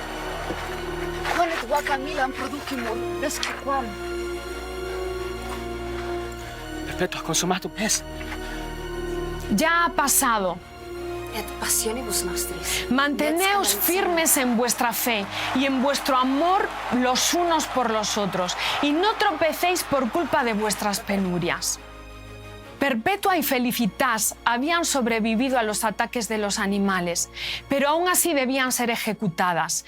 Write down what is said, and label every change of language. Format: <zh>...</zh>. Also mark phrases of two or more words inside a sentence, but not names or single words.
<la>Perpetua, consumatum es.</la> <es>Ya ha pasado.</es> <la>Et passionibus nostris.</la> <es>Manteneos firmes en vuestra fe y en vuestro amor los unos por los otros, y no tropecéis por culpa de vuestras penurias. Perpetua y Felicitas habían sobrevivido a los ataques de los animales, pero aún así debían ser ejecutadas.</es>